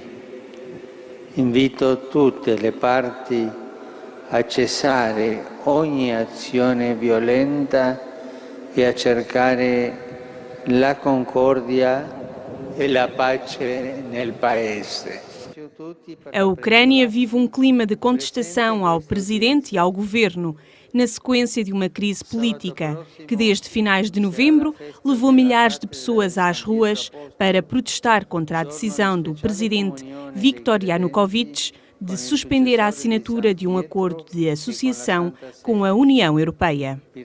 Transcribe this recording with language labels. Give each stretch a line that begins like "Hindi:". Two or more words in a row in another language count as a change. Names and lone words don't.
Italian: Invito tutte le parti a cessare ogni azione violenta e a cercare la concordia e la pace nel paese.
Portuguese: A Ucrânia vive um clima de contestação ao presidente e ao governo, na sequência de uma crise política que, desde finais de novembro, levou milhares de pessoas às ruas para protestar contra a decisão do presidente Viktor Yanukovych de suspender a assinatura de um acordo de associação com a União Europeia.